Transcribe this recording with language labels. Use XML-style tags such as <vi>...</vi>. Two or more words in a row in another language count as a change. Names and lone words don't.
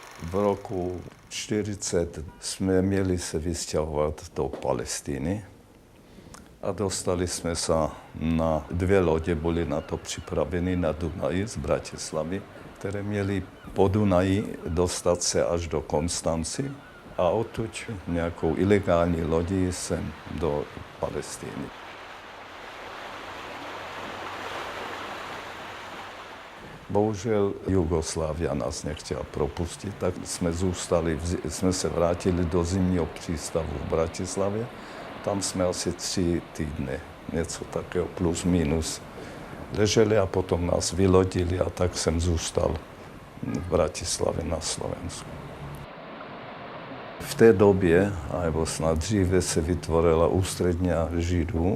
<sk>V roku 1940 sme mieli sa vysťahovať do Palestíny a dostali sme sa na 2 lode, boli na to pripravení na Dunaji z Bratislavy, ktoré mieli po Dunaji dostať sa až do Konstanci a odtuď nejakou ilegálnej lodi sem do Palestíny. Bohužiaľ, Jugoslávia nás nechtěla propustiť, tak sme sa vrátili</sk> <cs>do zimního přístavu v Bratislavě. Tam sme asi 3 týdny, něco takého plus minus, leželi a potom nás vylodili a tak som zůstal v Bratislave na Slovensku. V té době, alebo snad dříve, se vytvorila ústredňa Židů.</cs>